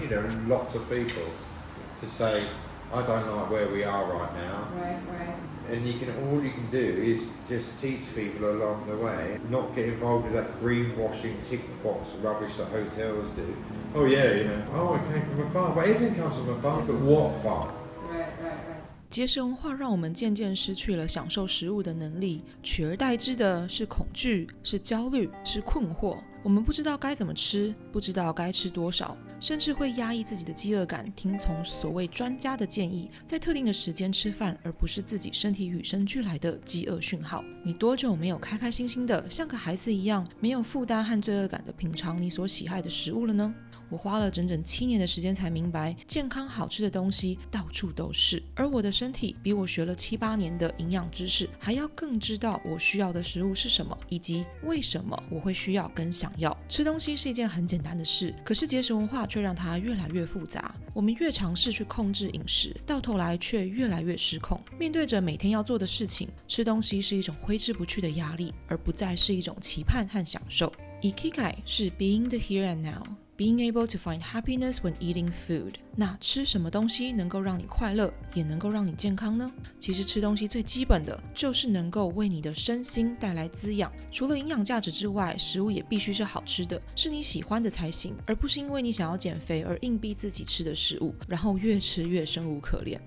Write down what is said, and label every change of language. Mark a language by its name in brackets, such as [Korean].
[English] You need lots of people to say, I don't like where we are right now. Right. And all you can do is just teach people along the way, not get involved with that greenwashing tick box rubbish that hotels do. Oh yeah, it came from a farm. But everything comes from a farm, but what farm? Right. [Chinese] 节食文化让我们渐渐失去了享受食物的能力，取而代之的是恐惧，是焦虑，是困惑。我们不知道该怎么吃，不知道该吃多少，甚至会压抑自己的饥饿感，听从所谓专家的建议，在特定的时间吃饭，而不是自己身体与生俱来的饥饿讯号。你多久没有开开心心的像个孩子一样，没有负担和罪恶感的品尝你所喜爱的食物了呢？我花了整整7年的时间才明白，健康好吃的东西到处都是，而我的身体比我学了7、8年的营养知识还要更知道我需要的食物是什么，以及为什么我会需要跟想要。吃东西是一件很简单的事，可是节食文化却让它越来越复杂。我们越尝试去控制饮食，到头来却越来越失控。面对着每天要做的事情，吃东西是一种挥之不去的压力，而不再是一种期盼和享受。 [English] Ikigai [Chinese] 是 [English] being the here and now。Being able to find happiness when eating food。 [Chinese] 那吃什么东西能够让你快乐，也能够让你健康呢？其实吃东西最基本的就是能够为你的身心带来滋养。除了营养价值之外，食物也必须是好吃的，是你喜欢的才行，而不是因为你想要减肥而硬逼自己吃的食物，然后越吃越生无可恋。